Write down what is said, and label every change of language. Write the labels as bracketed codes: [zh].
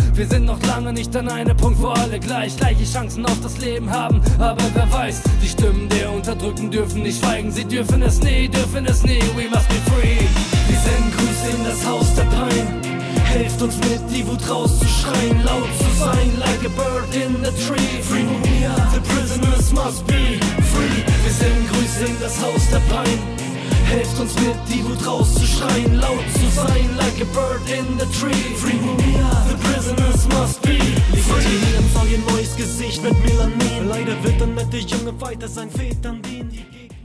[de] Wir sind noch lange nicht an einem Punkt, wo alle gleiche Chancen auf das Leben haben. Aber wer weiß, die Stimmen der Unterdrückten dürfen nicht schweigen. Sie dürfen es nie, [en] we must be free. [de] Wir senden Grüße in das Haus der Pein. Helft uns mit, die Wut rauszuschreien, laut zu sein, [en] like a bird in the tree. Free Mumia, the prisoners must be free. [de] Wir senden Grüße in das Haus der Pein. Helft uns mit, die Wut rauszuschreien, laut zu sein, [en] like a bird in the tree. Free Mumia, the prisoners must be free. [de] Legitimieren soll ihr neues Gesicht mit Melanin. Leider wird dann mit der junge Fighter sein Vätern dienen.